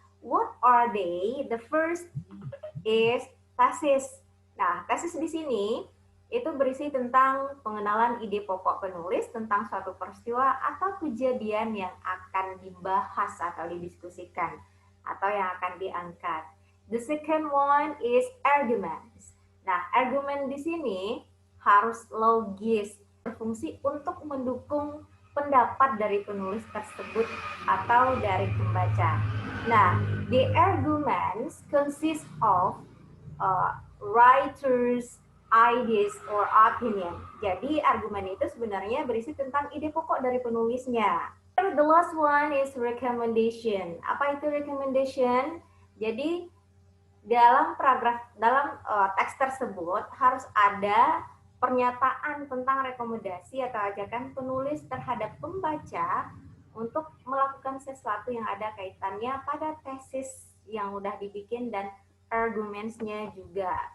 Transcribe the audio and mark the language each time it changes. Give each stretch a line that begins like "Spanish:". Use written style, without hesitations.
English: What are they? The first is thesis.
Indonesian: Nah, tesis di sini itu berisi tentang pengenalan ide pokok penulis tentang suatu peristiwa atau kejadian yang akan dibahas atau didiskusikan atau yang akan diangkat.
English: The second one is arguments.
Indonesian: Nah, argumen di sini harus logis, berfungsi untuk mendukung pendapat dari penulis tersebut atau dari pembaca.
English: Nah, the arguments consist of writers' ideas or opinion.
Indonesian: Jadi argumen itu sebenarnya berisi tentang ide pokok dari penulisnya.
English: The last one is recommendation.
Indonesian: Apa itu recommendation? Jadi dalam teks tersebut harus ada pernyataan tentang rekomendasi atau ajakan penulis terhadap pembaca untuk melakukan sesuatu yang ada kaitannya pada tesis yang udah dibikin dan arguments-nya juga.